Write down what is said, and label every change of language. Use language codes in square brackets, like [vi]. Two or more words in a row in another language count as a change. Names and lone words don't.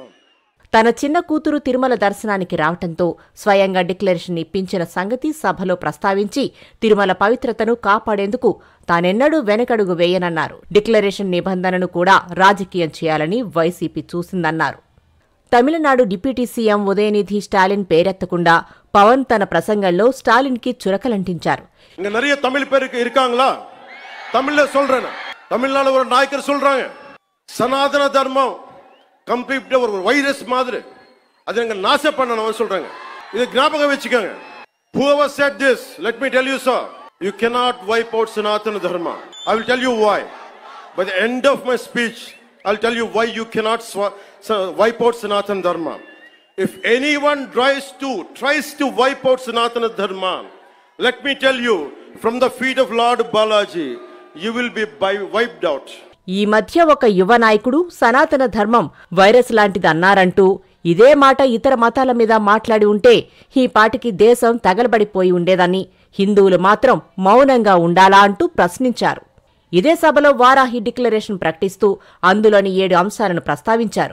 [te] తన చిన్న కూతురు తిరుమల దర్శనానికి రావటంతో స్వయంగా డిక్లరేషన్ ఇప్పించిన సంగతి సభలో ప్రస్తావించి తిరుమల పవిత్రతను కాపాడేందుకు తానెన్నడూ వెనకడుగు వేయనన్నారు. డిక్లరేషన్ నిబంధనను కూడా రాజకీయం చేయాలని వైసీపీ చూసిందన్నారు. తమిళనాడు డిప్యూటీ సీఎం ఉదయనిధి స్టాలిన్ పేరెత్తకుండా పవన్ తన ప్రసంగంలో స్టాలిన్కి చురకలంటించారు. [ta] இங்க நிறைய தமிழ் பேர் இருக்காங்களா? தமிழ்ல சொல்றேன். தமிழ்நாடு ஒரு நாயக்கர் சொல்றாங்க, சனாதன தர்மம் கம்ப்ளீட் ஒரு வைரஸ் மாதிரி, அதை நீங்க நாசம் பண்ணணும் சொல்றாங்க. இது ஞாபகம் வச்சுக்கோங்க. [en] Whoever said this, let me tell you sir, you cannot wipe out Sanatana Dharma. I will tell you why. By the end of my speech, I will tell you why you cannot wipe out Sanatana Dharma. If anyone tries to wipe out Sanatana Dharma, let me tell you, from the feet of Lord Balaji, you will be wiped out. [te] ఈ మధ్య ఒక యువ నాయకుడు సనాతన ధర్మం వైరస్ లాంటిదన్నారంటూ ఇదే మాట ఇతర మతాల మీద మాట్లాడి ఉంటే ఈ పాటికి దేశం తగలబడిపోయి ఉండేదని, హిందువులు మాత్రం మౌనంగా ఉండాలా అంటూ ప్రశ్నించారు. ఇదే సభలో వారాహి డిక్లరేషన్ ప్రకటిస్తూ అందులోని 7 అంశాలను ప్రస్తావించారు.